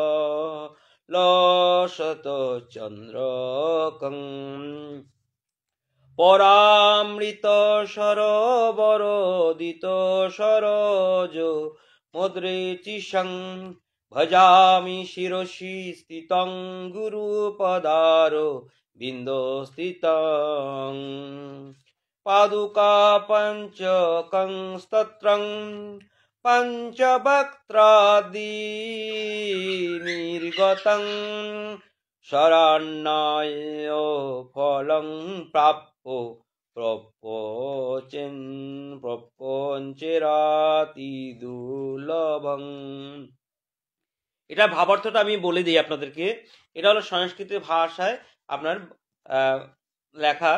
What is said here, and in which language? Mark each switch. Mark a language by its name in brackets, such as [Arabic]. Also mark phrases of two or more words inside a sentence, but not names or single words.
[Sanskrit] লসত চন্দ্রকং পরামৃত সরোবরোদিত সরোজ মুদ্রেচিষং ভজামি শিরসি স্থিতং গুরুপদারো বিন্দস্থিতং পাদুকা পঞ্চকং স্তত্রং পঞ্চবক্ত্রাদি নির্গতং শরণ্যায় ফলং প্রাপ্য প্রপঞ্চেরাতি দুর্লভং। [Bangla] এটা ভাবার্থটা আমি বলে দিই আপনাদেরকে। এটা হলো সংস্কৃত ভাষায় আপনার লেখা।